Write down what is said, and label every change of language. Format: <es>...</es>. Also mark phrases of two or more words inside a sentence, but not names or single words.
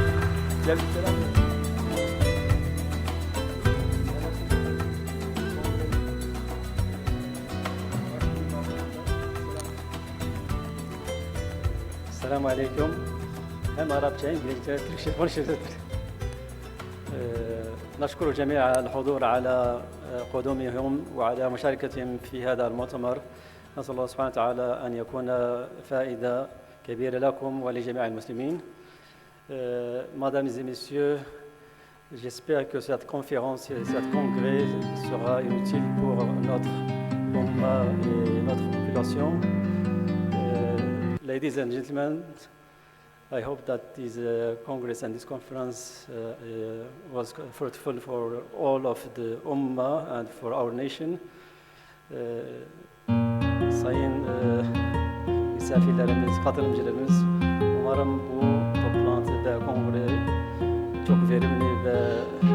<tr>Gel bir selam ver. Selamun Aleyküm. Hem Arapça, İngilizce, Türkçe konuşuyoruz.</tr> <ar>نشكر جميع الحضور على قدومهم وعلى مشاركتهم في هذا المؤتمر. نسأل الله سبحانه وتعالى أن يكون فائدة كبيرة لكم ولجميع المسلمين.</ar> <fr>Mesdames et messieurs, j'espère que cette conférence et cet congrès sera utile pour notre Ummah et notre population.</fr> <en>Ladies and gentlemen, I hope that this Congress and this conference was fruitful for all of the Ummah and for our nation.</en> <tr>Sayın misafirlerimiz, katılımcılarımız, umarım bu toplantı ve kongre çok verimli ve</tr>